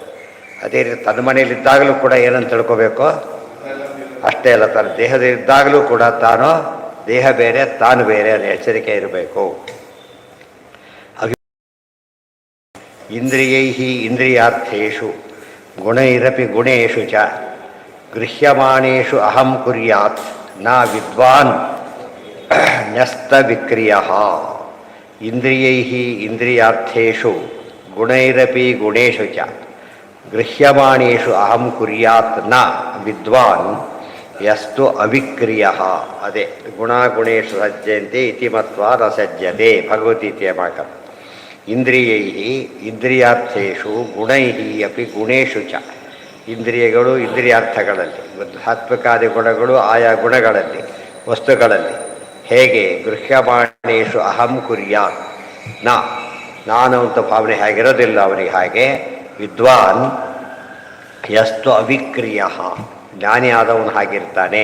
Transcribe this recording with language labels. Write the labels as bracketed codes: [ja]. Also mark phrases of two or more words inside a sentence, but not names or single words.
[kn] ಅದೇ ರೀತಿ ತನ್ನ ಮನೆಯಲ್ಲಿದ್ದಾಗಲೂ ಕೂಡ ಏನಂತ ತಿಳ್ಕೋಬೇಕು, ಅಷ್ಟೇ ಅಲ್ಲ, ತನ್ನ ದೇಹದಲ್ಲಿದ್ದಾಗಲೂ ಕೂಡ ತಾನು ದೇಹ ಬೇರೆ ತಾನು ಬೇರೆ ಅನ್ನೋ ಎಚ್ಚರಿಕೆ ಇರಬೇಕು. [sa] ಇಂದ್ರಿಯೈ ಇಂದ್ರಿಯಾರ್ಥೇಷು ಗುಣೈರಪಿ ಗುಣೇಶು ಚ ಗೃಹ್ಯಮಾಣೇಷು ಅಹಂ ಕುರ್ಯಾತ್ ನ ವಿದ್ವಾನ್ ನ್ಯಸ್ತ ವಿಕ್ರಿಯಃ. ಇಂದ್ರಿಯೈ ಇಂದ್ರಿಯಾರ್ಥೇಷು ಗುಣೈರಪಿ ಗುಣೇಶು ಚ ಗೃಹ್ಯಮಾಣೇಷು ಅಹಂ ಕುರ್ಯಾತ್ ನ ವಿದ್ವಾನ್ ಯಸ್ತು ಅವಿಕ್ರಿಯಃ. ಅದೇ ಗುಣಾಗುಣೇಶು ಸಜ್ಜಂತೆ ಇತಿ ಮತ್ವಾ ನ ಸಜ್ಜತೆ, [kn] ಭಗವದ್ಗೀತೆಯ ಮಾತು. [sa] ಇಂದ್ರಿಯೈ ಇಂದ್ರಿಯಾರ್ಥೇಷು ಗುಣೈ ಅಪಿ ಗುಣೇಶು ಚ, [kn] ಇಂದ್ರಿಯಗಳು ಇಂದ್ರಿಯಾರ್ಥಗಳಲ್ಲಿ, ಸಾತ್ವಿಕಾದಿ ಗುಣಗಳು ಆಯಾ ಗುಣಗಳಲ್ಲಿ, ವಸ್ತುಗಳಲ್ಲಿ. ಹೇಗೆ? [sa] ಗೃಹ್ಯಮಾಣೇಶು ಅಹಂ ಕುರ್ಯಾತ್ ನ, [kn] ನಾನು ಅಂತ ಭಾವನೆ ಹೇಗಿರೋದಿಲ್ಲ ಅವನಿಗೆ, ಹಾಗೆ [sa] ವಿದ್ವಾನ್ ಯಸ್ತು ಅವಿಕ್ರಿಯ, [kn] ಜ್ಞಾನಿ ಆದವನು ಹಾಗಿರ್ತಾನೆ.